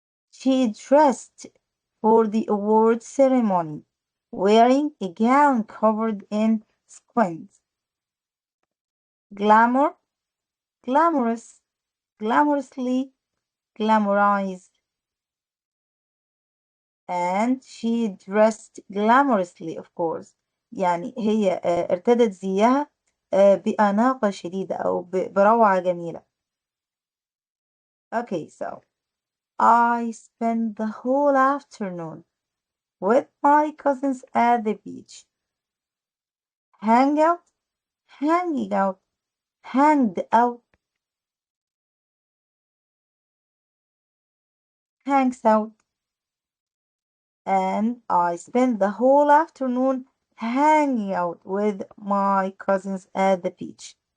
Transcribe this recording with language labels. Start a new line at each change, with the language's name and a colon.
English: She dressed for the award ceremony, wearing a gown covered in sequins. Glamour, glamorous, glamorously, glamorized. And she dressed glamorously of course.
Arabic: يعني هي ارتدت زيها بأناقة شديدة أو بروعة جميلة.
English: Okay, so I spent the whole afternoon with my cousins at the beach. Hang out, hanging out, hanged out, hangs out, and I spent the whole afternoon hanging out with my cousins at the beach.